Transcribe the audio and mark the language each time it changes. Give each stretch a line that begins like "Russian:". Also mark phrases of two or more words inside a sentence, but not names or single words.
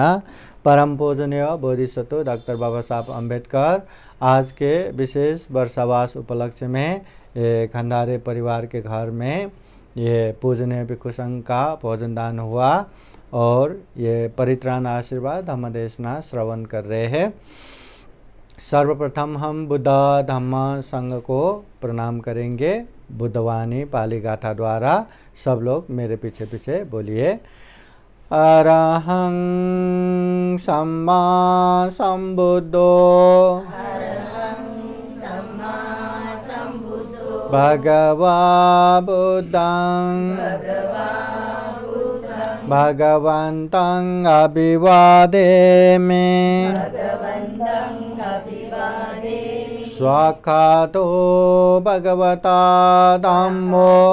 Hindi: परम पूजनीय बोधिसत्व डॉक्टर बाबा साहब अम्बेडकर आज के विशेष वर्षावास उपलक्ष्य में खंडारे परिवार के घर में ये पूजनीय भिक्षु संघ का भोजन दान हुआ और ये परित्राण आशीर्वाद धम्म देशना श्रवण कर रहे हैं। सर्वप्रथम हम बुद्ध धम्म संघ को प्रणाम करेंगे बुद्धवाणी पाली गाथा द्वारा। सब लोग मेरे पीछे पीछे बोलिए।
Pali: अरहं सम्मा सम्बुद्धो भगवा बुद्धं भगवन्तं अभिवादेमि स्वाख्यातो भगवता धम्मो